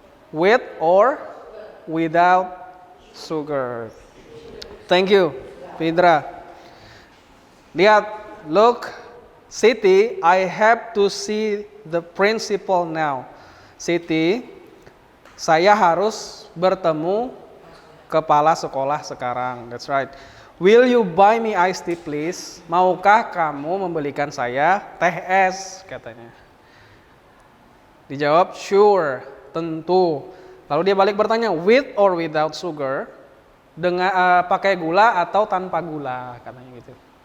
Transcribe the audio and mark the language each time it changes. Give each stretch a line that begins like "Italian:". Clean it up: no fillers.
English: With or without sugar? Thank you, Fidra.
Indonesian: Lihat,
English: look, Siti, I have to see the principal now.
Indonesian: Siti, saya harus bertemu kepala sekolah sekarang.
English: That's right. Will you buy me iced tea, please?
Indonesian: Maukah kamu membelikan saya teh es, katanya. Dijawab,
English: sure,
Indonesian: tentu. Lalu dia balik bertanya,
English: with or without sugar?
Indonesian: Dengan pakai gula atau tanpa gula, katanya gitu.